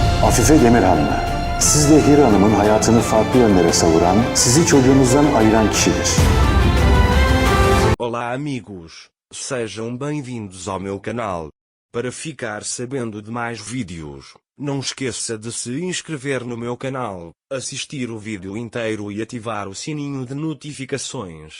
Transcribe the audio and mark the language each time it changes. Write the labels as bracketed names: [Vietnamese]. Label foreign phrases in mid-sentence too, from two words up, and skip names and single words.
[Turkish] Afife Demirhanlı, siz de Hira Hanım'ın hayatını farklı yönlere savuran, sizi çocuğunuzdan ayıran kişidir. [Portuguese] Olá amigos, sejam bem-vindos ao meu canal. Para ficar sabendo de mais vídeos, não esqueça de se inscrever no meu canal, assistir o vídeo inteiro e ativar o sininho de notificações.